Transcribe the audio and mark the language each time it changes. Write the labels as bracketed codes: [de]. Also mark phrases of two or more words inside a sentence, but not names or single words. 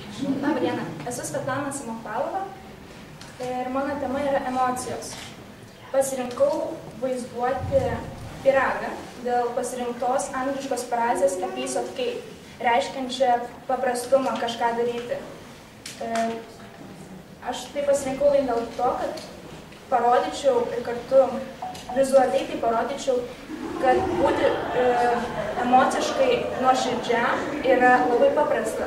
[lt] Labą dieną, esu Svetlana Samochvalova ir mano tema yra emocijos. Pasirinkau vaizduoti pyragą dėl pasirinktos angliškos frazės [en] a piece of cake, [lt] reiškiančią paprastumą kažką daryti. Aš tai pasirinkau vien dėl to, kad parodyčiau ir kartu vizualiai tai parodyčiau, kad būti emociškai nuoširdžiam yra labai paprasta.